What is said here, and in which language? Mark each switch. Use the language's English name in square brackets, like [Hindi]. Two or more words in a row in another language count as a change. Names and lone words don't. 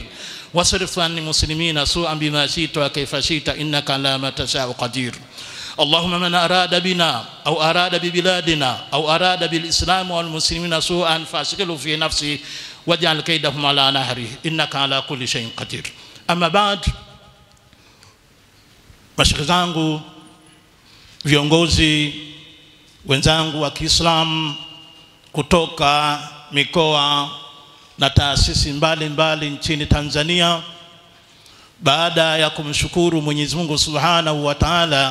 [Arabic] واصرف عن المسلمين سوءا بما شئت وكيف شئت إنك على ما تشاء قدير. اللهم من أراد بنا أو أراد ببلادنا أو أراد بالإسلام والمسلمين سوءا فاشغله في نفسه واجعل كيدهم على نهره إنك على كل شيء قدير. أما بعد، [Swahili] mashaikh zangu, viongozi wenzangu wa Kiislamu kutoka mikoa na taasisi mbalimbali nchini Tanzania, baada ya kumshukuru Mwenyezi Mungu [Arabic] سبحانه وتعالى,